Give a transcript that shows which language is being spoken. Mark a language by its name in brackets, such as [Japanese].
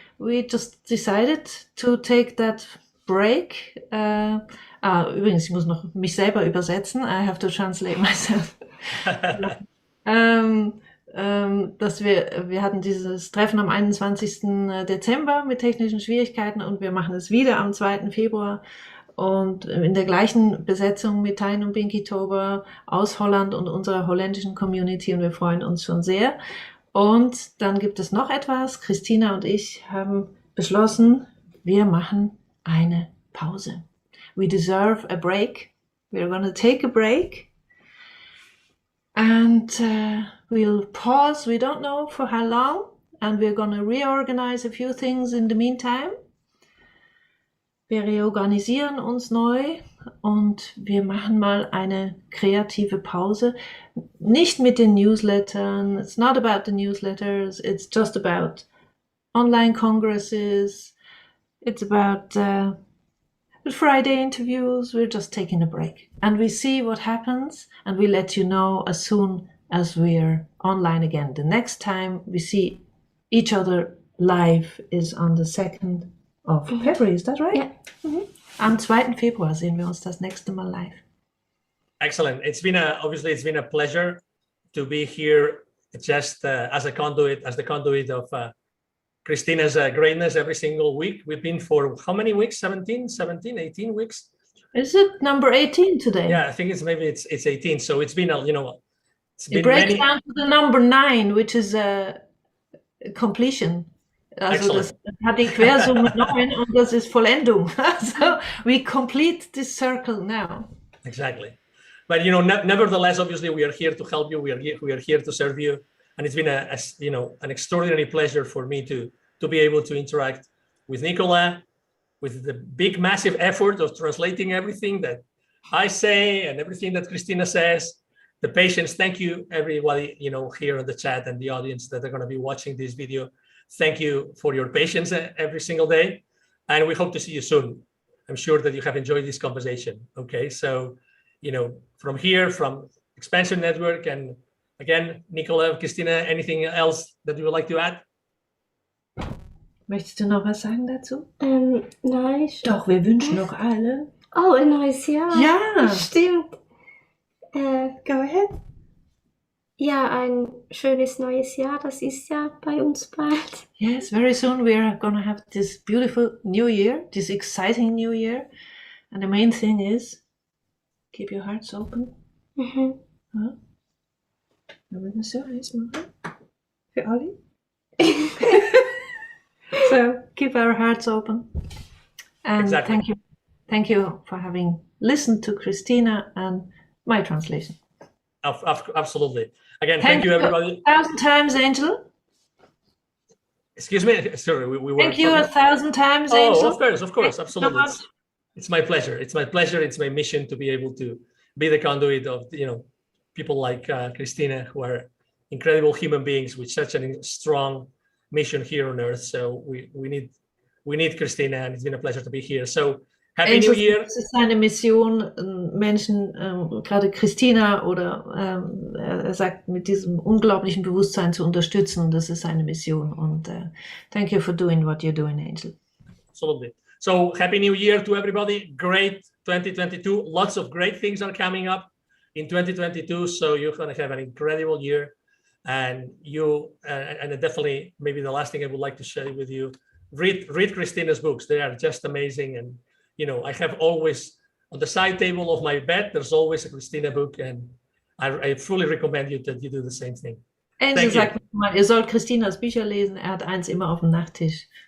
[English] We just decided to take that break. [German] Übrigens, ich muss noch mich selber übersetzen. [English] I have to translate myself. [German] Dass wir hatten dieses Treffen am 21. Dezember mit technischen Schwierigkeiten, und wir machen es wieder am 2. Februar und in der gleichen Besetzung mit Tain und Binky Tober aus Holland und unserer holländischen Community, und wir freuen uns schon sehr. Und dann gibt es noch etwas. Christina und ich haben beschlossen, wir machen eine Pause. [English] We deserve a break. We're going to take a break. And we'll pause, we don't know for how long, and we're going to reorganize a few things in the meantime. [German] Wir reorganisieren uns neu und wir machen mal eine kreative Pause. Nicht mit den Newslettern, [English] it's not about the newsletters, it's just about online congresses, it's about Friday interviews. We're just taking a break, and we see what happens, and we let you know as soon as we're online again. The next time we see each other live is on the 2nd of February, is that right? [German] Ja. Am 2. Februar sehen wir uns das nächste Mal live. [English] Excellent. It's been a pleasure to be here just as the conduit of Christina's greatness every single week. We've been for how many weeks? 17, 18 weeks? Is it number 18 today? Yeah, I think it's 18. So it's been it's It been breaks many. down to the number 9, which is completion. [German] Also das hat die Quersumme 9 und das ist Vollendung. [English] So we complete this circle now. Exactly. But nevertheless, obviously, we are here to help you. We are here to serve you, and it's been an extraordinary pleasure for me to be able to interact with Nicola, with the big, massive effort of translating everything that I say and everything that Christina says. The patience. Thank you, everybody, here in the chat and the audience that are going to be watching this video. Thank you for your patience every single day, and we hope to see you soon. I'm sure that you have enjoyed this conversation. Okay, so. From here, from XPNSion Network, and again, Nicola, Christina, anything else that you would like to add? [German] Möchtest du noch was sagen dazu? Nein. Doch, wir wünschen noch allen. Oh, ein neues Jahr. Ja. Stimmt. [English] Go ahead. [German] Ja, ein schönes neues Jahr. Das ist ja bei uns bald. [English] Yes, very soon we are going to have this beautiful new year, this exciting new year. And the main thing is, keep your hearts open. Mhm. [German] Ja. Wollen wir das so eins machen? Für alle? [English] So, keep our hearts open. And Exactly. Thank you for having listened to Christina and my translation. Absolutely. Again, thank you, everybody. 1,000 times, Angel. Excuse me. Sorry, we were. Thank you 1,000 times, Angel. Of course, absolutely. It's my pleasure. It's my pleasure. It's my mission to be able to be the conduit of people like Christina, who are incredible human beings with such a strong mission here on Earth. So we need Christina, and it's been a pleasure to be here. So Happy New Year. [German] Es ist seine Mission, Menschen, gerade Christina oder er sagt, mit diesem unglaublichen Bewusstsein zu unterstützen. Und das ist seine Mission. [English] Und thank you for doing what you're doing, Angel. Absolutely. So Happy New Year to everybody. Great 2022. Lots of great things are coming up in 2022. So you're going to have an incredible year. And and definitely, maybe the last thing I would like to share with you, read Christina's books. They are just amazing. And, I have always, on the side table of my bed, there's always a Christina book. And I fully recommend you that you do the same thing. [German] Angel sagt mal, ihr sollt Christinas Bücher lesen. Er hat eins immer auf dem Nachttisch.